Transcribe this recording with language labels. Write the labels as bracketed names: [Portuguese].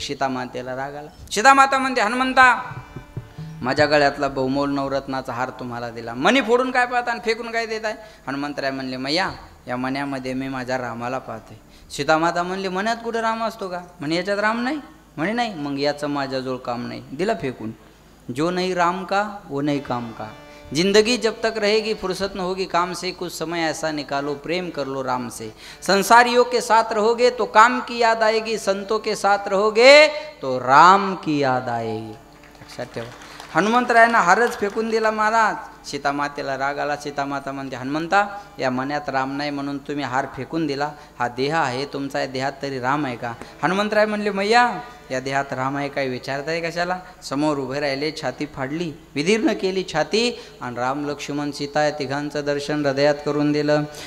[Marathi] सीतामातेला राग आला. सीतामाता म्हणते, हनुमंता माझ्या गळ्यातला बहुमोल नवरत्नाचा हार तुम्हाला दिला, मणी फोडून काय पाहता आणि फेकून काय देत आहे. हनुमंतराय म्हणले, मैया या मण्यामध्ये मी माझ्या रामाला पाहते. सीतामाता म्हणली, मण्यात कुठं राम असतो का. म्हणे याच्यात राम नाही. म्हणे नाही. मग याचं माझ्याजवळ काम नाही, दिला फेकून. [Hindi] जो नहीं राम का वो नहीं काम का. जिंदगी जब तक रहेगी फुर्सत न होगी काम से, कुछ समय ऐसा निकालो प्रेम कर लो राम से. संसारियों के साथ रहोगे तो काम की याद आएगी, संतों के साथ रहोगे तो राम की याद आएगी. [Marathi] लक्षात ठेवा. हनुमंतरायांना हारच फेकून दिला महाराज. सीतामातेला राग आला. सीतामाता म्हणते, हनुमंता या मण्यात राम नाही म्हणून तुम्ही हार फेकून दिला. हा देह आहे तुमचा, या देहात तरी राम आहे का. हनुमंतराय म्हणले, मैया या देहात राम आहे काय विचारताय कशाला. समोर उभे राहिले, छाती फाडली, विदीर्ण केली छाती आणि राम लक्ष्मण सीता या तिघांचं दर्शन हृदयात करून दिलं.